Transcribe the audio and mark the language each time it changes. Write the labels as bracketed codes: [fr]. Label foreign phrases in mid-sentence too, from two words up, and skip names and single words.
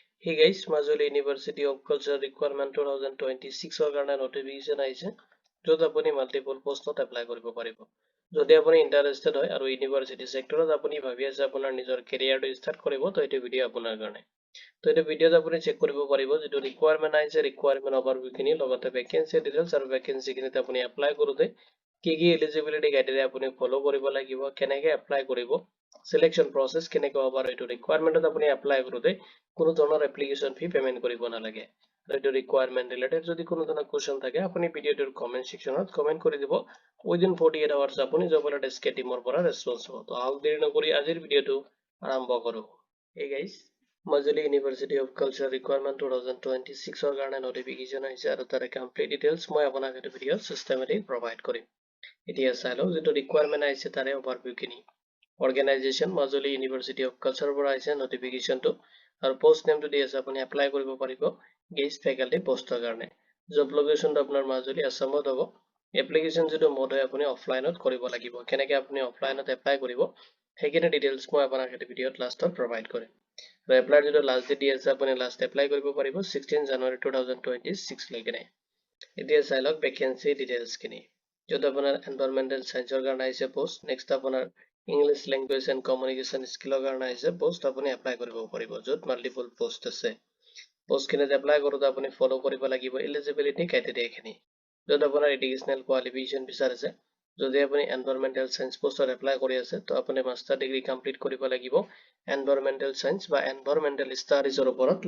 [as] Hey guys, Majuli University of Culture Requirement 2026 ৰ কাৰণে notification আহিছে য'ত আপুনি [en] multiple postত [as] apply কৰিব পাৰিব। যদি আপুনি interested হয় আৰু [en] university sectorত [as] আপুনি ভাবি আছে আপোনাৰ নিজৰ [en] careerটো start [as] কৰিব তো এইটো ভিডিও আপোনাৰ কাৰণে। তো এইটো ভিডিওত আপুনি চেক কৰিব পাৰিব যেটো requirement আহিছে [en] requirement overview [as] খিনি লগতে [en] vacancy details [as] আৰু vacancy খিনিত আপুনি apply কৰোতে কি [en] eligibility criteria [as] আপুনি follow কৰিব লাগিব কেনেকৈ apply কৰিব [en] selection process [as] কেনেকৈ হ'ব আৰু এইটো requirementত আপুনি apply কৰোতে কোনো ধৰণৰ [en] application fee payment [as] কৰিব নালাগে আৰু এইটো ৰিকুৱাৰমেন্ট ৰিলেটেড যদি কোনো ধৰণৰ কোৱেশ্চন থাকে আপুনি ভিডিওটোৰ [en] comment section comment [as] কৰি দিব [en] within 48 hours [as] আপুনি জবলা ডেস্ক টিমৰ পৰা ৰেসপন্স হ'ব তো আহক দেৰি নকৰি আজিৰ ভিডিওটো আৰম্ভ কৰো [en] hey guys [as] মাজুলী ইউনিভাৰ্চিটি অফ কালচাৰ ৰিকুৱাৰমেন্ট 2026 ৰ কাৰণে নটিফিকেশন আহিছে আৰু তাৰে [en] complete details [as] মই আপোনাক এই ভিডিওত [en] systematic provide [as] কৰিম এতিয়া চাই লওক যেটো ৰিকুৱাৰমেন্ট আহিছে তাৰে ওভাৰভিউ খিনি Organization Majuli University of Culture পৰা আহিছে notification-টো আৰু [en] post name-টো [as] দি আছে আপুনি এপ্লাই কৰিব পাৰিব [en] guest faculty post-ৰ [as] কাৰণে [en] job location-টো [as] আপোনাৰ মাজুলী আসামত হ'ব এপ্লিকেশন যেটো মোড হয় আপুনি অফলাইনত কৰিব লাগিব কেনেকৈ আপুনি অফলাইনত এপ্লাই কৰিব সেইখিনি ডিটেইলছ মই আপোনাক এই ভিডিওত লাষ্টত প্ৰভাইড কৰিম আৰু এপ্লাইৰ যেটো [en] last date [as] দি আছে আপুনি লাষ্ট এপ্লাই কৰিব পাৰিব 16 জানুৱাৰী 2026 লৈকে এতিয়া চাই লওক [en] vacancy details [as] খিনি য'ত আপোনাৰ [en] environmental science [as] কাৰণে আহিছে পোষ্ট নেক্সট আপোনাৰ [en] English language and communication skill [as] কাৰণে আহিছে পোষ্ট আপুনি এপ্লাই কৰিব পাৰিব য'ত [en] multiple post [as] আছে পোষ্ট খিনিত এপ্লাই কৰোতে আপুনি ফলো কৰিব লাগিব [en] eligibility criteria [as] খিনি য'ত আপোনাৰ [en] educational qualification [as] বিচাৰিছে যদি আপুনি [en] environmental science post [as] এপ্লাই কৰি আছে তো আপুনি [en] master degree [as] কমপ্লিট কৰিব লাগিব [en] environmental science [as] বা [en] environmental studies [as] ওপৰত